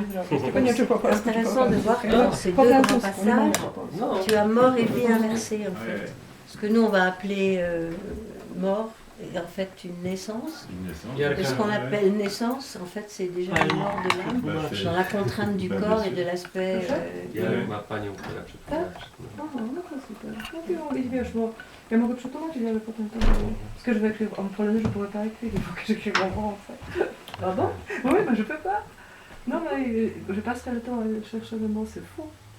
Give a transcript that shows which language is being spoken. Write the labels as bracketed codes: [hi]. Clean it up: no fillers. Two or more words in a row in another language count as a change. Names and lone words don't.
[fr] C'est intéressant de voir que dans ces deux grands passages, tu as mort et vie inversée en fait. Ce que nous on va appeler mort. Et en fait, une naissance. Et ce qu'on appelle naissance, en fait, c'est déjà la mort de l'âme, dans la contrainte du corps et de l'aspect. [pl] Ma panią, która przeprowadzi. Ja mogę przetłumaczyć, ale potem to... [fr] Parce que je vais écrire en polonais, je ne pourrais pas écrire, il faut que j'écrive en français. Ah bon? Oui, mais je peux pas. Non, mais je passerai le temps à chercher le mot, c'est fou.